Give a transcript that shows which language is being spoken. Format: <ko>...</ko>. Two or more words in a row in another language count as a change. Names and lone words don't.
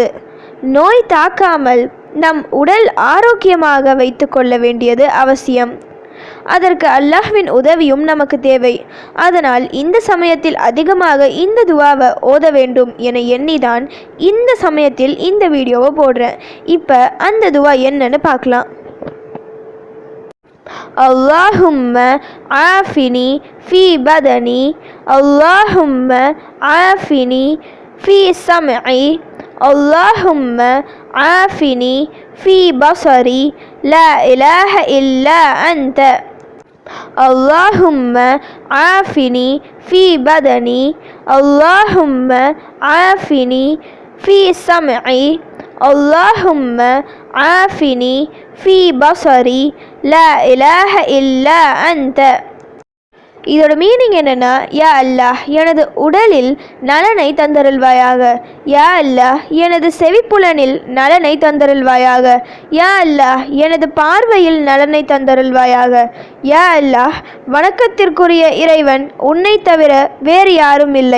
<ta>நோய் தாக்காமல் நம் உடல் ஆரோக்கியமாக வைத்து கொள்ள வேண்டியது அவசியம். அதற்கு அல்லாஹ்வின் உதவியும் நமக்கு தேவை. அதனால் இந்த சமயத்தில் அதிகமாக இந்த துவாவை ஓத வேண்டும் என எண்ணிதான் இந்த சமயத்தில் இந்த வீடியோவை போடுறேன். இப்போ அந்த துவா என்னன்னு பார்க்கலாம்.</ta> <ar>اللهم عافني في بدني، اللهم عافني في سمعي، اللهم عافني في بصري، لا إله إلا أنت. اللهم عافني في بدني، اللهم عافني في سمعي، اللهم عافني في بصري، لا إله إلا أنت.</ar> <ta>இதோட மீனிங் என்னன்னா,</ta> <ar>يا الله</ar> <ta>எனது உடலில் நலனை தந்தருள்வாயாக,</ta> <ar>يا الله</ar> <ta>எனது செவிப்புலனில் நலனை தந்தருள்வாயாக,</ta> <ar>يا الله</ar> <ta>எனது பார்வையில் நலனை தந்தருள்வாயாக,</ta> <ar>يا الله</ar> <ta>வணக்கத்திற்குரிய இறைவன் உன்னை தவிர வேறு யாரும் இல்லை.</ta>